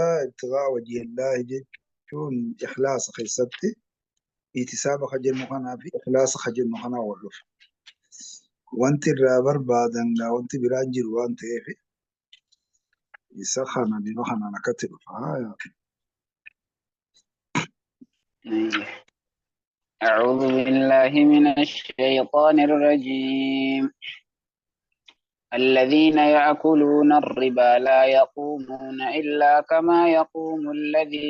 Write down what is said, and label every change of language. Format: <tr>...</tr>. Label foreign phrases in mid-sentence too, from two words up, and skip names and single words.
<ar>ابتغاء وجه الله</ar> <om>jechuun ikhlaasa keessatti itisaaba ka jennu kanaa fi ikhlaasa ka jennu kanaa wal dhufa. Wanti irraa barbaadan wanti biraan jiru waan ta'eef isa kana bifa kanaan akkatti dhufa.</om> <ar>أعوذ بالله من الشيطان الرجيم. الذين يأكلون الربا لا يقومون إلا كما يقوم الذي</ar>